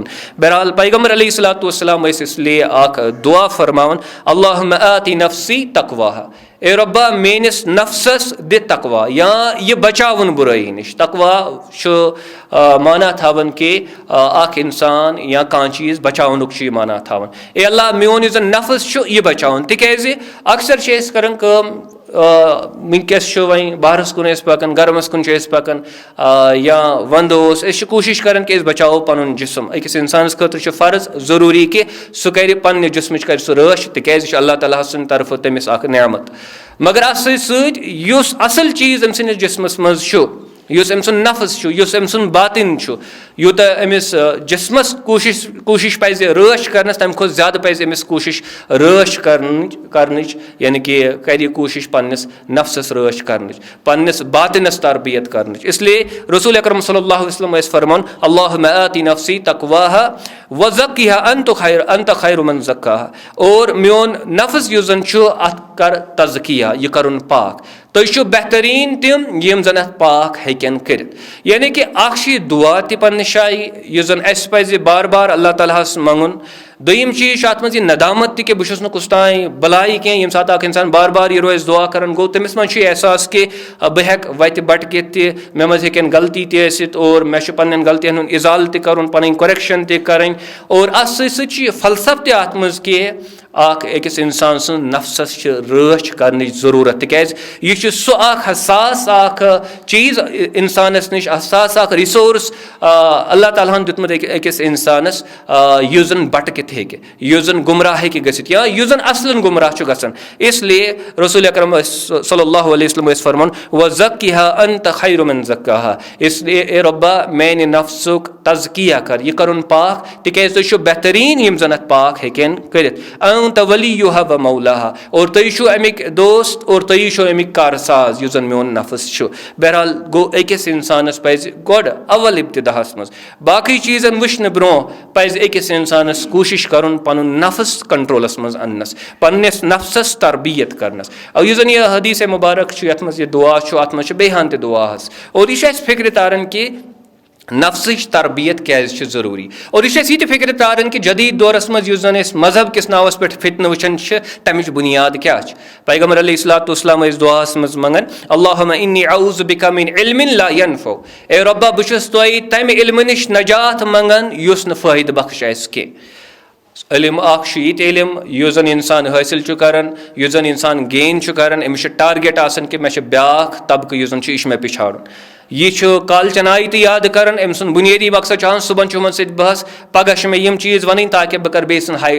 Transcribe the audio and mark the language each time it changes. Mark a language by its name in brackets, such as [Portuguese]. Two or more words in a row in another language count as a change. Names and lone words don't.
[Kashmiri] बहरहाल पैगम्बर अलैहिस्सलाम इसलिए अख दुआ फरमावन [Arabic] اللهم آت نفسي تقواها [Kashmiri] ए रब्बा मेनिस नफ्सस दि तकवा या यह बचावन बुराई निश तकवा माना थावन कि अख इंसान या कह चीज़ बचावनुक माना थावन ए अल्लाह मेन यह नफ्स यह बचावन तिकाज अक्सर कर वनकस वह बाहरस कुन पकान गर्मस कुन पकान या वंद कोशिश कर कि बचाओ पन जिस्म अकिस इंसान खतर फ़र्ज जरूरी कि सह कर पन्ने जिस्म कर सह रश तिकाज अल्लाह ताला सं तरफ तमिस नेमत मगर अत सस असल चीज़ अम सस जिस्मस मज युस अम सुन नफ्स युस अम सुन बातिन यूत अमिस जिस्मस कोशिश पज रश कर तम खुद ज्यादा पज अमिस कोशिश रश कर यानी कि कर कोशिश पन्निस नफ्सस रश कर पन्निस बातिनस तरबियत कर इसलिए रसूल अकरम [Arabic] صلى الله عليه وسلم [Kashmiri] फरमान [Arabic] اللهم آت نفسي تقواها وزكها أنت خير من [Kashmiri] ज़क्काहा और मेन नफ्स युस जन अत कर तज़किया यह करुन पाक तुह बेहतरीन तम यम जन अत पाक हेकन कर यानी कि अख दुआ ति पन्ने शाई यह जन अस पज बार बार अल्लाह तालाहस मंगुन दोयम चीज़ अत मज नदामत कि बहुत कुछ तान बलाई कह यम सात इंसान बार बार यह रोज दुआ कर गो तमिस मज एहसास कि बह हेक वत बटकित मे मज हेकन गलती तसित और मे पन्न गलतियन हुंद इजाल कर पन करेक्शन तरें और अत सत फलसफ तत मज कि अकिस इंसान सुन नफ्सस रच कर जरूरत तिकाज यह सह हसास चीज़ इंसानस नश हसास रिसोर्स अल्लाह ताला दितमुत अकिस इंसानस युस जन बटकित युस जन गुमराह हेकि गसित या युस जन असलन गुमराह गसन इसलिए रसूल अकरम [Arabic] صلى الله عليه وسلم [Kashmiri] फरमान [Arabic] وزكها أنت خير من زكاها [Kashmiri] इसलिए ए रब्बा मेन नफ्सुक तज़किया कर यह करुन पाक तिकाज तुह बेहतरीन यम जन पाक हेकन करित [Arabic] أنت وليها ومولاها [Kashmiri] और तुह अमिक दोस्त और तुह अमिक कारसाज युस जन मेन नफ्स बहरहाल गो अकिस इंसानस पज गोड अवल इब्तिदाहस मज बाकी चीज़न वुचन ब्रोह पज अकिस इंसानस कोशिश कर पन नफ्स कंट्रोलस मज अनस पन्निस नफ्सस तरबियत करनस और यह जन यह हदीस मुबारक यथ मज यह दुआ अत मज बेहान दुआस और यह फिक्र तारन कि नफ्सच तरबियत क्या जरूरी और यह फिक्र तारन कि जदीद दौरस मज मजहब किस नावस पे फितन वुचान तमिच बुनियाद क्या पैगम्बर अलैहिस्सलाम दुआस मज मंगन [Arabic] اللهم إني أعوذ بك من علم لا ينفع [Kashmiri] ए रब्बा बुशस तोय तम इल्म निश नजात मंगन युस न फायद बख्श के इल्म यत इल्म युस जन इंसान हासिल करान युस जन इंसान गेन करान अमिस टारगेट आसन कि मे ब्याख तबक युस जन यह मे पिछाड़न यह काल चनाई तो याद कर अम सुन बुनियादी मकसद सुबह चुमन सत बहस पगह मे यम चीज़ वन ताकि बह कर बे हाई